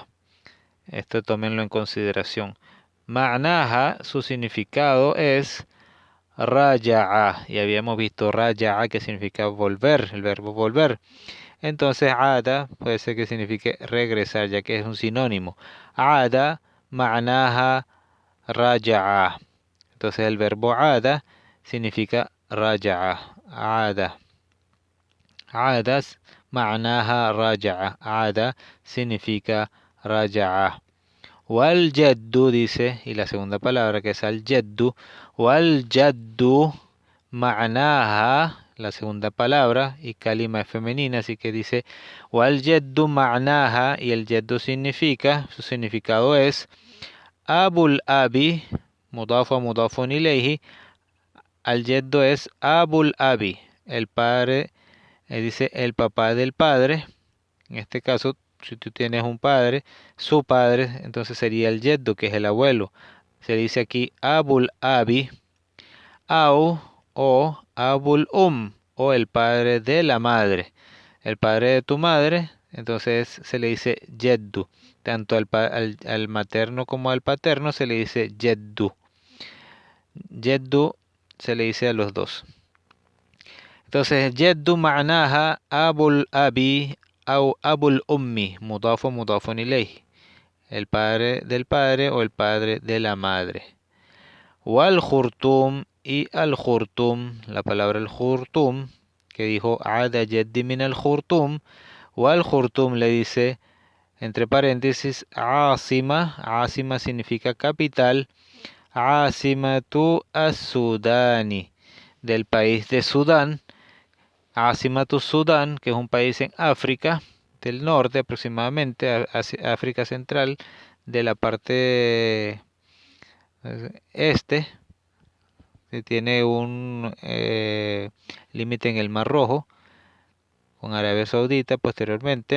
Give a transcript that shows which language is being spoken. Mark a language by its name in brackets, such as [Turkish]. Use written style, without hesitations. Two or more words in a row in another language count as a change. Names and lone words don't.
[Spanish] Esto tómenlo en consideración. Ma'naha, su significado es raja'a. Y habíamos visto raja'a que significa volver, el verbo volver. Entonces ada puede ser que signifique regresar, ya que es un sinónimo. [Arabic] عاد، معناها رجع. [Spanish] Entonces el verbo ada significa raja'a. [Arabic] عاد. عاد، معناها رجع. [Spanish] Ada significa raja'a. [Arabic] والجد [Spanish] dice, y la segunda palabra que es al jaddu, [Arabic] والجد معناها, [Spanish] la segunda palabra, y kalima es femenina, así que dice [Arabic] والجد معناها, [Spanish] y el jaddu significa, su significado es [Arabic] أبو الأب، مضاف مضاف إليه، الجد [Spanish] es [Arabic] أبو الأب, [Spanish] el padre, dice el papá del padre, en este caso, si tú tienes un padre, su padre, entonces sería el yeddo, que es el abuelo. Se dice aquí [Arabic] أبو الأب، أو [Spanish] o abul o el padre de la madre. El padre de tu madre, entonces se le dice yeddu. Tanto al materno como al paterno se le dice yeddu. Yeddu se le dice a los dos. Entonces, [Arabic] الجد معناها أبو الأب أو أبو الأم، مضاف إليه, [Spanish] el padre del padre o el padre de la madre. [Arabic] والخرطوم [Spanish] y al khurtum, la palabra el khurtum, que dijo [Arabic] عاد جدي من الخرطوم، والخرطوم [Spanish] le dice, entre paréntesis, asima, asima significa capital, [Arabic] عاصمة السودان, [Spanish] del país de Sudán. Asimatu Sudán, que es un país en África del norte aproximadamente, África Central, de la parte este, que tiene un límite en el Mar Rojo con Arabia Saudita posteriormente.